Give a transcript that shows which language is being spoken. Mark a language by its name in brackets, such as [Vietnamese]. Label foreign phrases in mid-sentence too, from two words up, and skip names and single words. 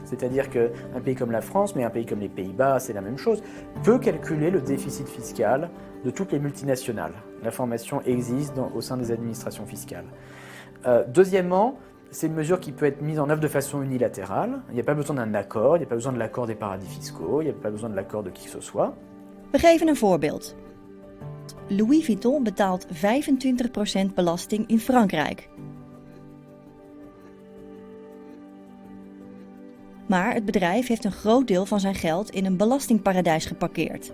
[French] C'est-à-dire qu'un pays comme la France, mais un pays comme les Pays-Bas, c'est la même chose, peut calculer le déficit fiscal de toutes les multinationales. L'information existe au sein des administrations fiscales. Deuxièmement, c'est une mesure qui peut être mise en œuvre de façon unilatérale. Il n'y a pas besoin d'un akkoord, il n'y a pas besoin de l'accord des paradis fiscaux, il n'y a pas besoin de l'accord de qui que ce soit. [Dutch] We geven een voorbeeld. Louis Vuitton betaalt 25% belasting in Frankrijk. Maar het bedrijf heeft een groot deel van zijn geld in een belastingparadijs geparkeerd.